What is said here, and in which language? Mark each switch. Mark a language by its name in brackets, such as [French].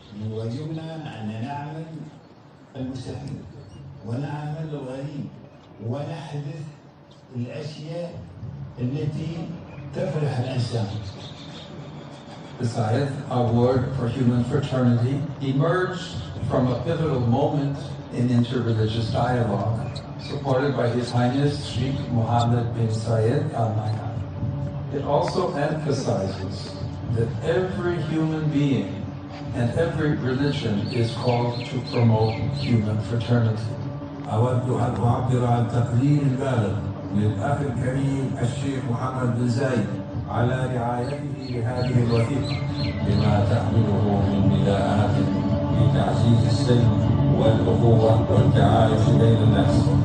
[Arabic] واجبنا أن نعمل المستحيل ونعمل الغريب ونحدث الأشياء التي تفرح الإنسان. [English] The Zayed Award for Human Fraternity emerged from a pivotal moment in interreligious dialogue, supported by His Highness Sheikh Mohammed bin Zayed Al Nahyan. It also emphasizes that every human being and every religion is called to promote human fraternity. [Arabic] أود أن أعبر عن تقدير البالغ للأخ الكريم الشيخ محمد بن زايد على رعايته لهذه الوثيقة بما تحمله من نداءات لتعزيز السلم والأخوة والتعايش بين الناس.